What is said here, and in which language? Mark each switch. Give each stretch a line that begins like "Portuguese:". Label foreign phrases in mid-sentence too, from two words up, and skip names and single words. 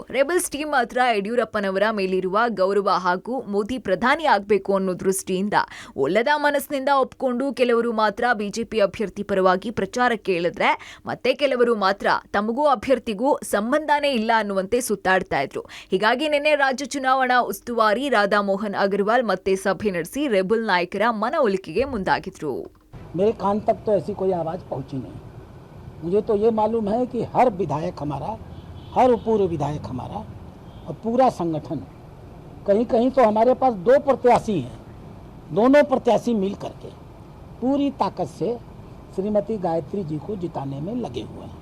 Kannada: ರೆಬಲ್ಸ್ ಟೀಮ್ ಮಾತ್ರ ಯಡಿಯೂರಪ್ಪನವರ ಮೇಲಿರುವ ಗೌರವ ಹಾಗೂ ಮೋದಿ ಪ್ರಧಾನಿ ಆಗಬೇಕು ಅನ್ನೋ ದೃಷ್ಟಿಯಿಂದ ಒಲ್ಲದ ಮನಸ್ಸಿನಿಂದ ಒಪ್ಪಿಕೊಂಡು ಕೆಲವರು ಮಾತ್ರ ಬಿಜೆಪಿ ಅಭ್ಯರ್ಥಿ ಪರವಾಗಿ ಪ್ರಚಾರಕ್ಕೆ ಇಳಿದ್ರೆ ಮತ್ತೆ ಕೆಲವರು ಮಾತ್ರ ತಮಗೂ ಅಭ್ಯರ್ಥಿಗೂ ಸಂಬಂಧನೇ ಇಲ್ಲ ಅನ್ನುವಂತೆ ಸುತ್ತಾಡ್ತಾ ಇದ್ರು. ಹೀಗಾಗಿ ನಿನ್ನೆ ರಾಜ್ಯ ಚುನಾವಣಾ ಉಸ್ತುವಾರಿ ರಾಧಾ ಮೋಹನ್ ಅಗರ್ವಾಲ್ ಮತ್ತೆ ಸಭೆ ನಡೆಸಿ ರೆಬಲ್ ನಾಯಕರ ಮನವೊಲಿಕೆಗೆ ಮುಂದಾಗಿದ್ರು.
Hindi: मेरे कान तक तो ऐसी कोई आवाज़ पहुंची नहीं. मुझे तो ये मालूम है कि हर विधायक हमारा, हर पूर्व विधायक हमारा और पूरा संगठन, कहीं कहीं तो हमारे पास दो प्रत्याशी हैं, दोनों प्रत्याशी मिल करके पूरी ताकत से श्रीमती गायत्री जी को जिताने में लगे हुए हैं.